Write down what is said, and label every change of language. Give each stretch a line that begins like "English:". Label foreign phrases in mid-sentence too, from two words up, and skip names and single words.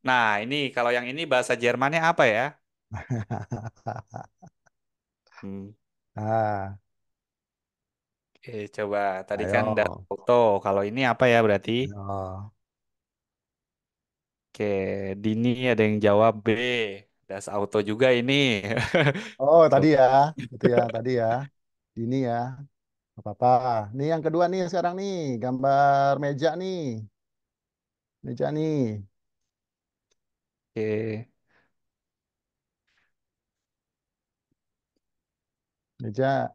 Indonesian: Nah, ini kalau yang ini bahasa Jermannya apa ya? Hmm. Ah, Oke, coba. Tadi kan udah ayo, auto. Kalau ini apa ya berarti? ayo. Oke, Dini ada yang jawab B.
German: Das auto
Indonesian: juga ini. Oh, tadi Coba. ya, itu ya, tadi ya. Ini ya, nggak apa-apa. Nih yang kedua nih sekarang nih, gambar meja nih, meja nih, Oke, meja.